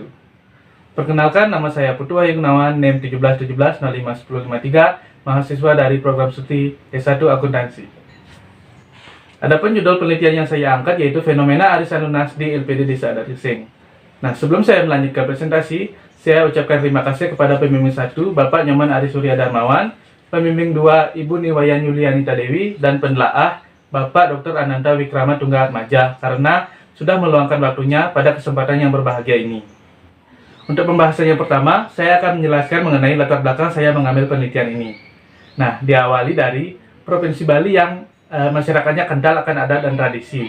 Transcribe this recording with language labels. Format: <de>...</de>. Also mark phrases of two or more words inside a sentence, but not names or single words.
<id>Perkenalkan, nama saya Putu Wahyu Gunawan, NIM 1717051053, mahasiswa dari program studi S1 Akuntansi. Adapun judul penelitian yang saya angkat yaitu fenomena arisan lunas di LPD Desa Adat Gesing. Nah, sebelum saya melanjutkan presentasi, saya ucapkan terima kasih kepada pembimbing 1, Bapak Nyoman Ari Surya Darmawan, pembimbing 2, Ibu Niwayan Yulianita Dewi, dan penelaah Bapak Dr. Ananta Wikrama Tunggaatmaja karena sudah meluangkan waktunya pada kesempatan yang berbahagia ini. Untuk pembahasan yang pertama, saya akan menjelaskan mengenai latar belakang saya mengambil penelitian ini. Nah, diawali dari Provinsi Bali yang masyarakatnya kental akan adat dan tradisi.</id>